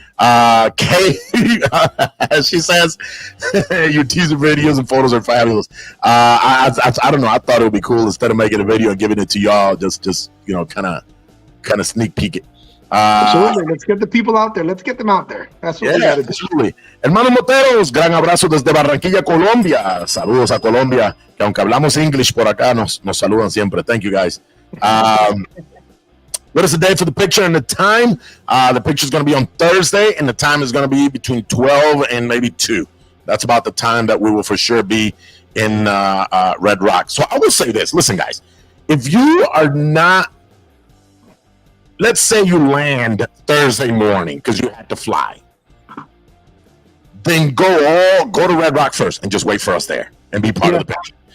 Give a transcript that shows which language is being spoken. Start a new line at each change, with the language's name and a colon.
English: Kay, she says, your teaser videos and photos are fabulous. I don't know. I thought it would be cool instead of making a video and giving it to y'all, just kind of sneak peek it. Absolutely. Let's get the people out there. Let's get them out there. That's what we got to do. Absolutely.
Spanish: Hermanos Moteros, gran abrazo desde Barranquilla, Colombia. Saludos a Colombia, que aunque hablamos English por acá, nos saludan siempre.
English: Thank you, guys. What is the day for the picture and the time? The picture is going to be on Thursday, and the time is going to be between 12 and maybe 2. That's about the time that we will for sure be in Red Rock. So I will say this. Listen, guys. If you are not, let's say you land Thursday morning because you had to fly, then go to Red Rock first and just wait for us there and be part of the picture.